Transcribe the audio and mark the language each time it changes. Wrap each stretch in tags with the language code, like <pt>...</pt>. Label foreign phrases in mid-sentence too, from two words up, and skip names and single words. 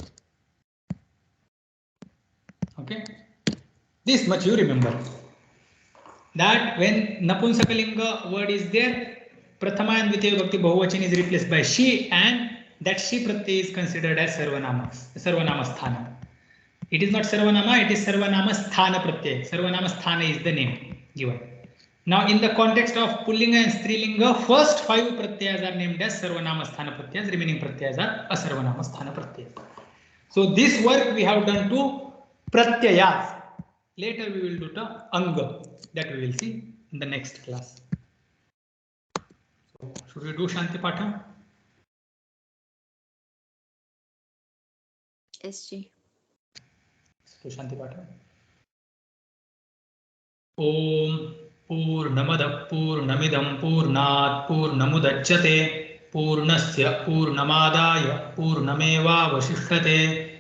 <en>Okay, this much you remember, that when Napunsakalinga word is there, Prathama and</en> <sa>द्वितीया विभक्ति बहुवचन</sa> <en>is replaced by She, and that</en> <sa>शि प्रत्यय</sa> <en>is considered as</en> <sa>सर्वनाम स्थान.</sa> <en>It is not Sarvanama, it is</en> <sa>सर्वनाम स्थान प्रत्यय. सर्वनाम स्थान</sa> <en>is the name given. Now, in the context of Pullinga and Strilinga, first 5 Pratyayas are named as</en> <sa>सर्वनाम स्थान प्रत्ययाः,</sa> <en>remaining Pratyayas are</en> <sa>असर्वनाम स्थान प्रत्ययाः.</sa> <en>So, this work we have done to Pratyayas. Later, we will do the Anga, that we will see in the next class. So, should we do</en> <sa>शान्ति पाठ? SG. So, शान्ति पाठ. ॐ पूर्णमदः पूर्णमिदं पूर्णात् पूर्णमुदच्यते पूर्णस्य पूर्णमादाय पूर्णमेव वशिष्यते.</sa>